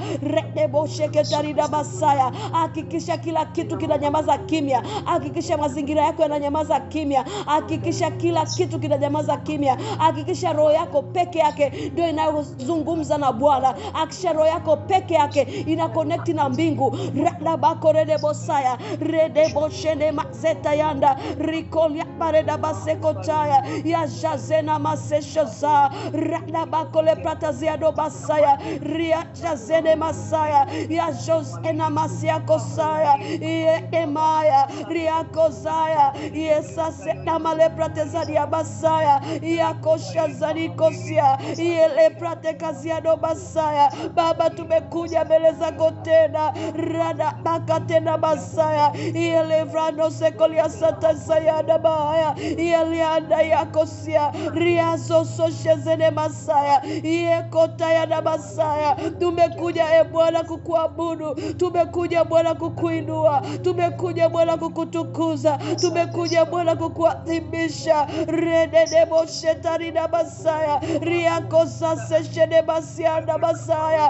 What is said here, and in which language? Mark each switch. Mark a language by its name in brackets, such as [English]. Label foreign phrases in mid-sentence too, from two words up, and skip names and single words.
[Swahili] Redebo sheketarida basaya. Hakikisha kila kitu kinanyamaza kimya, hakikisha mazingira yako yananyamaza kimya, hakikisha kila kitu kinanyamaza kimya, hakikisha roho yako peke yake ndio inayozungumza na Bwana, hakikisha roho yako peke yake ina connect na mbingu. Radabako redebo saya redebo shene mazeta yanda rikolia pareda baseko chaya ya jazena maseshoza radabako le pratazia do basaya ria jazene masaya ya josena masia kosaya ye emaya ria kosaya yesa sena male pratezadia basaya ya kosha zani kosia ye le pratekazia do basaya. Baba, tumekuja mbele zako tena, rada baka tena basaya ye le vrano sekolia sata saya da baya ye le anda ya kosia ria soso shezene masaya ye kota ya da basaya. Tumekuja Bwana kukuabudu, tumekuja Bwana kukuinua, tumekuja Bwana kukutukuza, tumekuja Bwana kukuadhimisha. Rededebo shetani na basaya riako sasa shede basia na basaya.